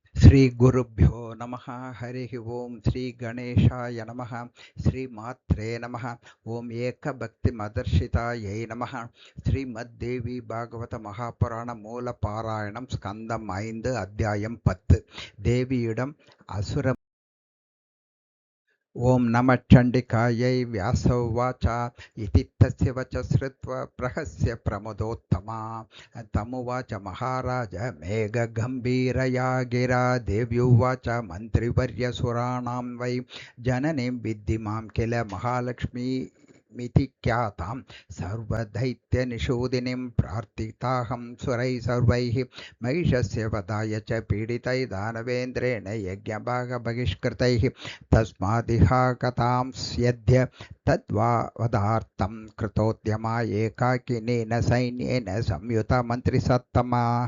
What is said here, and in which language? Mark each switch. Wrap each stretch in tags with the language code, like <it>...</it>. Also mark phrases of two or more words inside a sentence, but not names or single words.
<sa>श्री गुरुभ्यो नमः हरि ॐ श्री गणेशाय नमः. श्री मात्रे नमः ॐ एकभक्ति मदर्शितायै नमः.</sa> <ta>ஸ்ரீமத்தேவி பாகவத மகாபுராண மூல பாராயணம் ஸ்கந்தம் 5 அத்தியாயம் 10. தேவியிடம் அசுர.</ta> <sa>ॐ नम चण्डिकायै. व्यासोवाच इति तस्य वच श्रुत्वा प्रहस्य प्रमदोत्तमा तमुवाच महाराज मेघगम्भीरया गिरा. देव्युवाच मन्त्रिवर्यसुराणां वै जननीं विद्धि मां किल महालक्ष्मी मिति ख्यातां सर्वदैत्यनिषूदिनीं प्रार्थिताहं सुरैः सर्वैः महिषस्य वधाय च पीडितै दानवेन्द्रेण यज्ञभागबहिष्कृतैः तस्मादिहा कथां स्यद्य तद्वदार्थं कृतोद्यमा एकाकिनेन सैन्येन संयुता मन्त्रिसत्तमा.</sa>